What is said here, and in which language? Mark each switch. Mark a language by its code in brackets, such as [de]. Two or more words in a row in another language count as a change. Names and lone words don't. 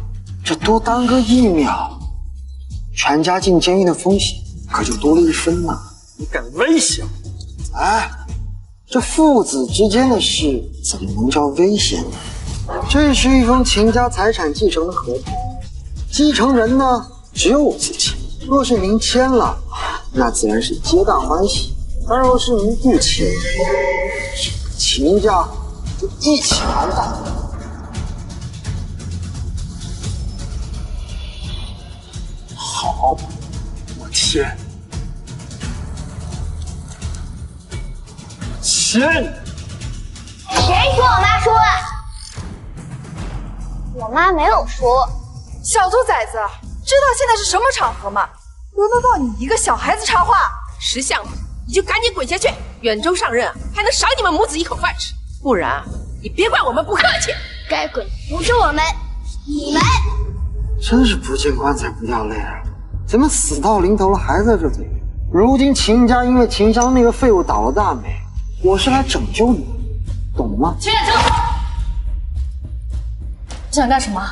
[zh] 這多耽擱1秒，全家進監獄的風險可就多了1分呢。你敢威脅？哎，這父子之間的事怎麼能叫危險呢？這是一封秦家財產繼承的合同，繼承人呢只有我自己。若是您簽了，那自然是皆大歡喜；但若是您不簽，秦家就一起完蛋。好，我簽。签。誰說我媽說了？我媽沒有說。小兔崽子，知道現在是什麼場合嗎？輪得到你一個小孩子插話？識相的，你就趕緊滾下去！遠州上任還能賞你們母子一口飯吃，不然你別怪我們不客氣。該滾不是我們，你們。真是不見棺材不掉淚啊！咱們死到臨頭了還在這嘴。如今秦家因為秦香那個廢物倒了大霉，我是來拯救你，懂嗎？秦遠洲，你想幹什麼？